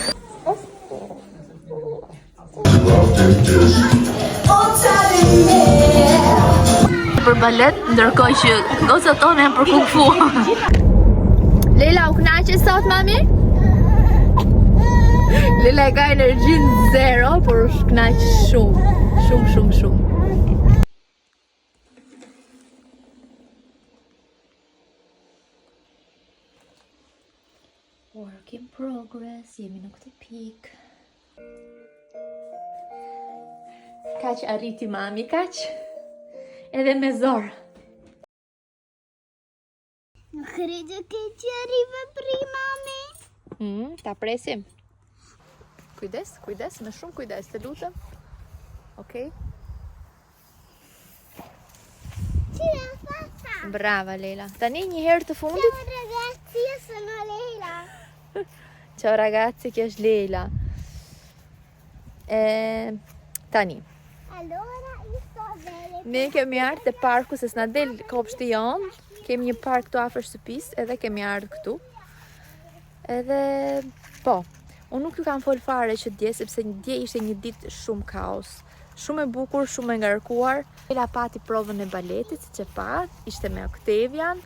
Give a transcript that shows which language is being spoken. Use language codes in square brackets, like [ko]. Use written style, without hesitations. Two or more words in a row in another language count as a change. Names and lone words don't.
[sq] Për balet, ndërkohë që gocat tonë janë për kung fu. Leila, u knaqe sot, mami? Leila e ka energjinë zero, por u knaq shumë. Shumë. [en] Work in progress, [sq] jemi në këtë pikë. Kaq arriti mami, kaq? Edhe me zor. [it] Nuk credo che ci arriva prima a me. [sq] Ta presim. Kujdes, me shumë kujdes, të lutem. Okej? [it] Ce l'ha fatta? [sq] Brava Leila. Tani një herë të fundit. [it] Ciao ragazzi, io sono Leila. Ciao ragazzi, [sq] kjo është Leila. Tani. [it] Allora, io sto bene. [sq] Ne kemi ardhur te parku se s'na del kopshti jon. Kemi një park këtu afër shtëpisë, edhe kemi ardhur këtu. Edhe po, unë nuk ju kam fol fare që dje sepse dje ishte një ditë shumë kaos. Shumë e bukur, shumë e ngarkuar. Leila pati provën e baletit, siç e pa, ishte me Octavian.